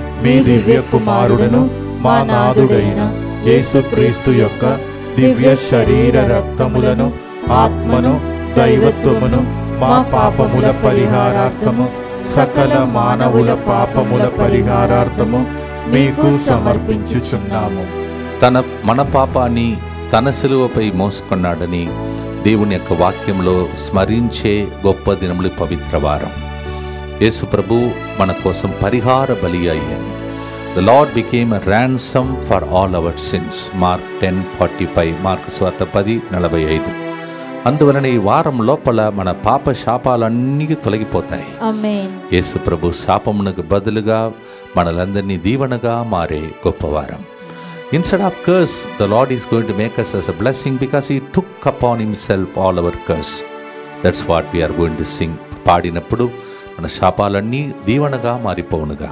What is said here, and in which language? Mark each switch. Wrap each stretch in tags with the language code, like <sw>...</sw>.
<te>మీ దివ్య కుమారుడును మా నాథుడైన యేసుక్రీస్తు యొక్క దివ్య శరీర రక్తములను ఆత్మను దైవత్వమును మా పాపముల పరిహారార్థము సకల మానవుల పాపముల పరిహారార్థము మీకు సమర్పించుచున్నాము. మన పాపాన్ని తన శిలువపై మోసుకున్నాడని దేవుని యొక్క వాక్యంలో స్మరించే గొప్ప దినములు పవిత్ర వారం. యేసు ప్రభు మన కోసం పరిహార బలి అయ్యాను.</te> <en>The Lord became a ransom for all our sins.</en> <te>Mark 10:45, mark సువార్త 10:45. అందువలన ఈ వారం లోపల మన పాప శాపాలన్నీ తొలగిపోతాయి. ఆమేన్. యేసు ప్రభు శాపమునకు బదులుగా మనలందరినీ దీవెనగా మారే గొప్పవారం.</te> <en>Instead of curse, the Lord is going to make us as a blessing because He took upon Himself all our curse. That's what we are going to sing.</en> <te>పాడినప్పుడు మన శాపాలన్నీ దీవెనగా మారిపోవునుగా.</te>